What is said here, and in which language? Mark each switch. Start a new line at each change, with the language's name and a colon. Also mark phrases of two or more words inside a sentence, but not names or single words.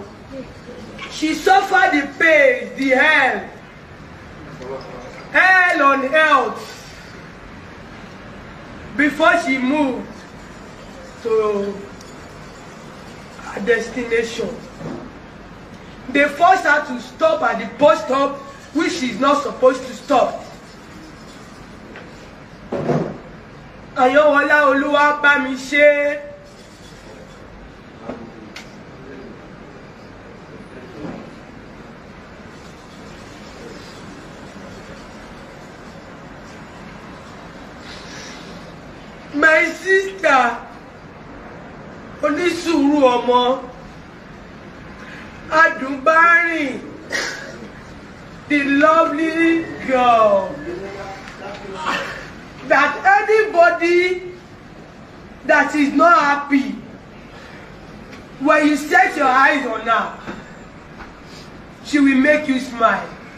English: She suffered the pain, the hell on earth before she moved to her destination. They forced her to stop at the bus stop, which she's not supposed to stop.
Yoruba: Ayowola Oluwa bá mi ṣe.
English: My sister,
Yoruba: onísùúrù ọmọ, Adùnbárìn,
English: the lovely girl, that anybody that is not happy, when you set your eyes on her, she will make you smile.